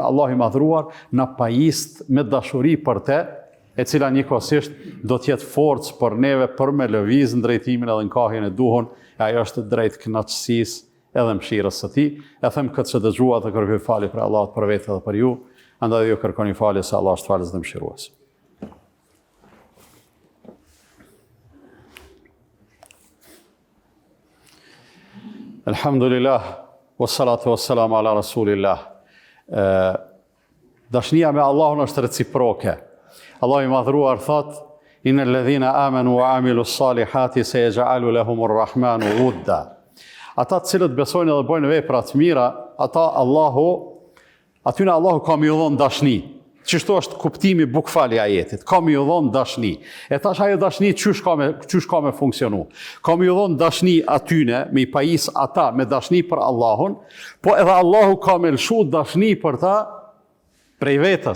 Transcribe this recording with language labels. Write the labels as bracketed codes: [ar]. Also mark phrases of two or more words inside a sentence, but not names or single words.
[sq] Allah i madhruar na pajist me dashuri për te, e cila njëkohësisht do t'jetë forcë për neve për me lëviz në drejtimin edhe në kahjen e duhun, e ajo është drejt kënaqësisë edhe mëshirës së tij. E them këtë që dëgjua dhe kërkoj falje për Allahut për vete dhe për ju, andaj ju kërkoni falje se Allah është falës dhe mëshirues. [ar] الحمد لله، والصلاة والسلام على رسول الله. [sq] Dashnia me Allahun është reciproke. Allah i madhruar thot, [ar] إن الذين آمنوا وعملوا الصالحات سيجعل لهم الرحمن ودا. [sq] Ata të cilët besojnë dhe bojnë vepra të mira, atyne Allahu ka më dhënë dashni. Qështu është kuptimi bukfali ajetit, ka më dhënë dashni. E tash ajo dashni çysh ka me funksionu. Ka më dhënë dashni atyne, me i pajis ata me dashni për Allahun, po edhe Allahu ka me lshu dashni për ta prej vetës.